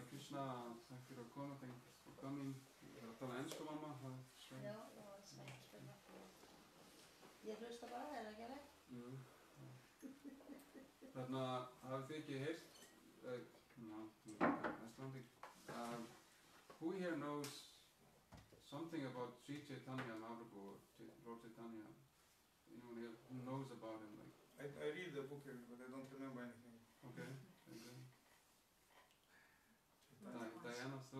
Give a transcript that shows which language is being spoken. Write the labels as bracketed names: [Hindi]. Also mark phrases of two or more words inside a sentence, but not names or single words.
[Icelandic] Krishna, takk fyrir að koma, [English] thanks for coming. [Icelandic] Það er að tala ensku, mamma. Já, já, svensk. Ég hlusta bara, er það ekki alveg? Jú. Þarna hafið þið ekki heyrt, Icelandic. [English] Who here knows something about Sri Chaitanya Mahaprabhu or Lord Chaitanya? Anyone here who knows about him? Like? I read the book, but I don't remember anything. Okay. Diana, still